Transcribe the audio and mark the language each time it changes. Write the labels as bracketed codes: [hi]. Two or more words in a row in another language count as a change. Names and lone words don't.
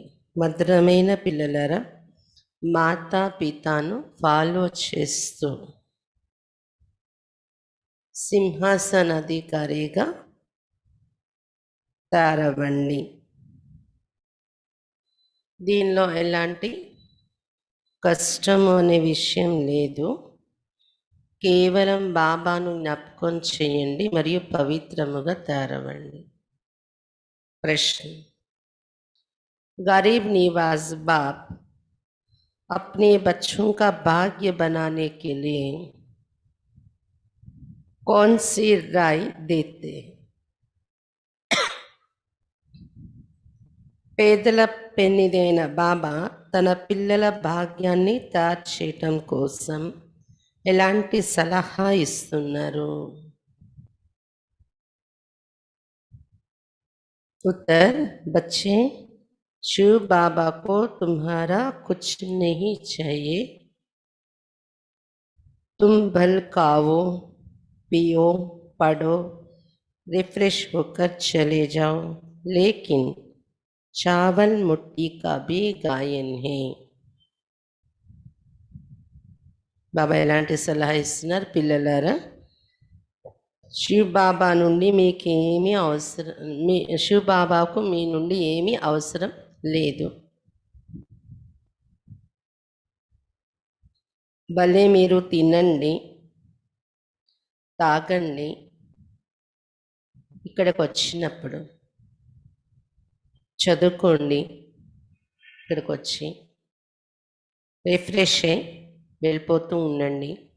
[te] మధురమైన పిల్లలారా, మాతా పితాను ఫాలో చేస్తూ సింహాసనాధికారిగా తయారవ్వండి. దీనిలో ఎలాంటి కష్టము అనే విషయం లేదు. కేవలం బాబాను జ్ఞాపకం చేయండి మరియు పవిత్రముగా తయారవ్వండి. [hi] प्रश्न, गरीब निवाज बाप अपने बच्चों का भाग्य बनाने के लिए कौन सी राय देते? [te] పేదల పెన్నిదైన బాబా తన పిల్లల భాగ్యాన్ని తయారు చేయటం కోసం ఎలాంటి సలహా ఇస్తున్నారు? [hi] उत्तर, बच्चे, शिव बाबा को तुम्हारा कुछ नहीं चाहिए। तुम भल खाओ, पियो, पढ़ो, रिफ्रेश होकर चले जाओ, लेकिन चावल मुट्ठी का भी गायन है। [te] బాబా ఎలాంటి సలహా ఇస్తున్నారు? పిల్లలారా, శివ్ బాబా నుండి మీకేమీ అవసరం, శివ్ బాబాకు మీ నుండి ఏమీ అవసరం లేదు. భలే మీరు తినండి, తాగండి, ఇక్కడికి వచ్చినప్పుడు చదువుకోండి, ఇక్కడికి వచ్చి రిఫ్రెష్ అయి వెళ్ళిపోతూ ఉండండి.